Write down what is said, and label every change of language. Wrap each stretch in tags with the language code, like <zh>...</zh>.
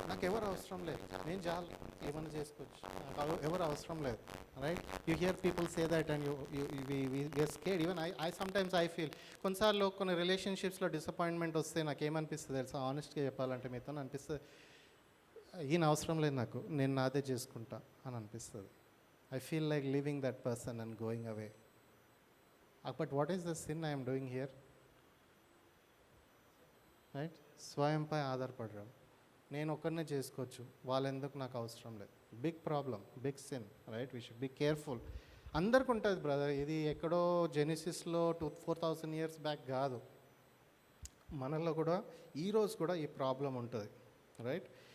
<te>నాకు ఎవరు అవసరం లేదు, నేను చాలు ఏమైనా చేసుకోవచ్చు, నాకు ఎవరు అవసరం లేదు, right?</te> <en>You hear people say that and you scared. Even I sometimes I feel,</en> <te>కొన్నిసార్లు కొన్ని రిలేషన్షిప్స్లో డిసప్పాయింట్మెంట్ వస్తే నాకు ఏమనిపిస్తుంది తెలుసా? ఆనెస్ట్గా చెప్పాలంటే మీతో అనిపిస్తుంది ఈయన అవసరం లేదు నాకు, నేను నాదే చేసుకుంటా అని అనిపిస్తుంది.</te> <en>I feel like leaving that person and going away. But what is the sin I am doing here?</en> <te>Right? స్వయంపై ఆధారపడడం. నేను ఒక్కరినే చేసుకోవచ్చు, వాళ్ళెందుకు నాకు అవసరం లేదు.</te> <en>Big problem, big sin, right? We should be careful.</en> <te>అందరికి ఉంటుంది బ్రదర్. ఇది ఎక్కడో జెనిసిస్లో 4,000 years బ్యాక్ కాదు, మనలో కూడా ఈరోజు కూడా ఈ ప్రాబ్లం ఉంటుంది, రైట్?</te>